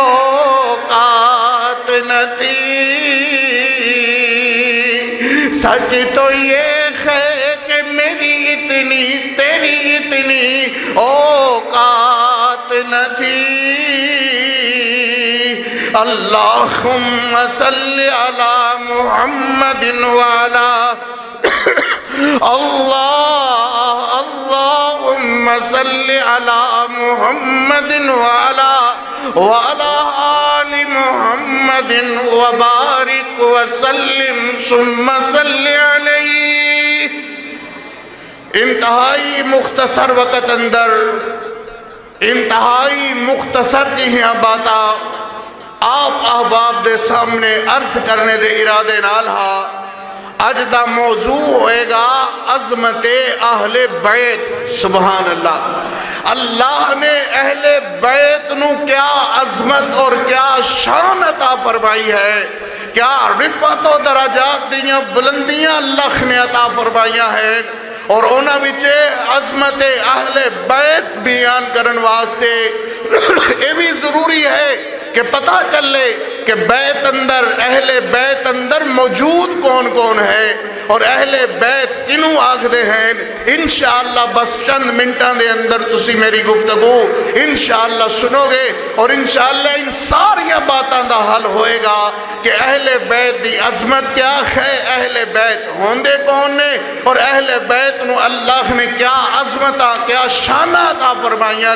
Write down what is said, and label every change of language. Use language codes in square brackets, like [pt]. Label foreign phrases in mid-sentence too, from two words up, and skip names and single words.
[ur] اوقات نہ تھی سچ تو یہ ہے کہ میری اتنی تیری اتنی اوقات نہ تھی [ar] اللہم صلی علی محمد وعلا اللہم صلی علی محمد وعلا آل محمد وبارک وسلم ثم صلی علیہ [pa] انتہائی مختصر وقت اندر انتہائی مختصر کی ہیں باتاں آپ احباب دے سامنے عرض کرنے دے ارادے نال ہا اج دا موضوع ہوئے گا عظمت اہل بیت سبحان اللہ اللہ نے اہل بیت نو کیا عظمت اور کیا شان عطا فرمائی ہے کیا رفعت و درجات دیاں بلندیاں اللہ نے عطا فرمائیاں ہیں اور اونا وچے عظمت اہل بیت بیان کرن واسطے یہ بھی ضروری ہے کہ پتہ چلے کہ بیت اندر موجود کون کون ہے اور اہل بیت کنوں آکھدے ہیں انشاءاللہ بس چند منٹاں دے اندر تسی میری گفتگو انشاءاللہ سنو گے اور انشاءاللہ ان ساری باتاں دا حل ہوئے گا کہ اہل بیت دی عظمت کیا ہے اہل بیت ہوندے کون نے اور اہل بیت نو اللہ نے کیا عظمتاں کیا شانہ عطا فرمائیاں